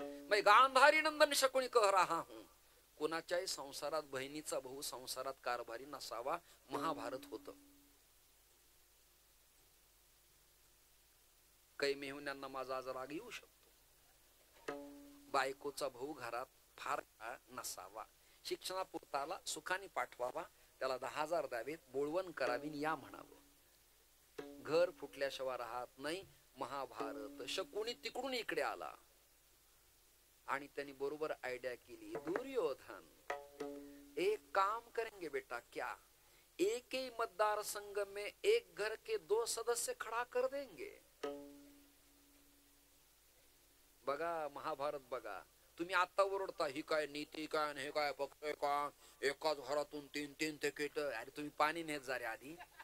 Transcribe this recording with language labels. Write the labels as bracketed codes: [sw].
[hi] मैं गांधारी नंदन शकुनी कह रहा हूं. [mr] कोणाच्याही संसारात बहिणीचा भाऊ संसारात कारभारी नसावा. महाभारत होतं. काही मेहुण्यांना माझा आज राग येऊ शकतो. बायकोचा भाऊ घरात फार नसावा. शिक्षणापुरताला सुखाने पाठवावा, त्याला 10,000 द्यावेत, बोळवण करावी, या म्हणावं. घर फुटल्याशिवाय राहत नाही. महाभारत. शकुनी तिकडून इकडे आला आणि त्यांनी बरोबर आयडिया केली. [hi] दुर्योधन एक काम करेंगे बेटा, क्या एक ही मतदार संघ में एक घर के 2 सदस्य खड़ा कर देंगे. [mr] बघा महाभारत बघा. तुम्ही आता ओरडता ही काय नीती काय, हे काय पक्ष का, एकाच घरातून 3 तिकीट. अरे तुम्ही पाणी नेत जा रे आधी.